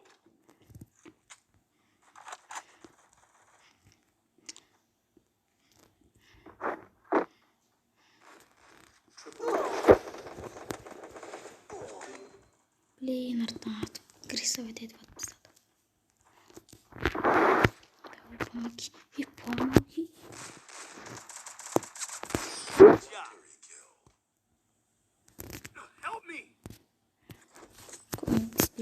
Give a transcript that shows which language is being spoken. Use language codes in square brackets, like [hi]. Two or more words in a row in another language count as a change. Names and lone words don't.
[kk] Блин, артынан атып, рисовать етіп атып тастады. [ru] Давай, помоги. Помоги. [en] Good job. Help me!